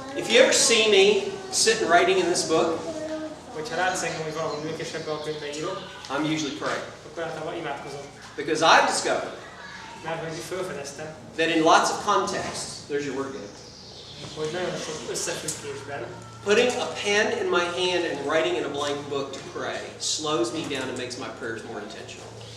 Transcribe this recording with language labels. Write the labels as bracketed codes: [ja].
[en] If you ever see me sitting writing in this book, [hu] Hogyha látsz engem, hogy valahol ülök és ebbe a könyvbe írok, [en] I'm usually praying. [hu] akkor általában imádkozom. [en] Because I've discovered [hu] Mert hogy felfedeztem, [en] that in lots of contexts, there's your word again, [hu] hogy nagyon sok összefüggésben [en] putting a pen in my hand and writing in a blank book to pray slows me down and makes my prayers more intentional.